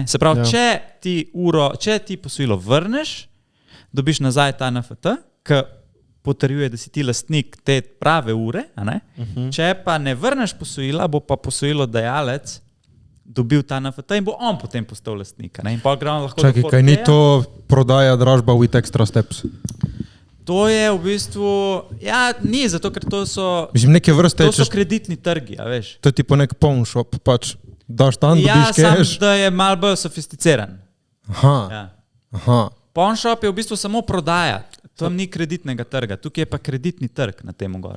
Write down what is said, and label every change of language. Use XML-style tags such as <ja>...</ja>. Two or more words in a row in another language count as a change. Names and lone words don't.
<sl>Se pravi, če ti posojilo vrneš, dobiš nazaj ta NFT, ki potrjuje, da si ti lastnik te prave ure, a ne? Če pa ne vrneš posojila, bo pa posojilodajalec dobil ta NFT in bo on potem postal lastnik. In pa gre on lahko Čakaj, kaj ni to prodaja dražba</sl> <en>with extra steps?</en> <sl>To je v bistvu, ja, ni, zato ker to so, Mislim, neke vrste, to so kreditni trgi, a veš. To je tipo nek</sl> <en>pawn shop,</en> <sl>pač daš tam, dobiš cash. Ja, sam, da je malo bolj sofisticiran. Aha.</sl> <en>Pawn shop</en> <sl>je v bistvu samo prodaja. Tam ni kreditnega trga, tukaj je pa kreditni trg na tem gora.</sl>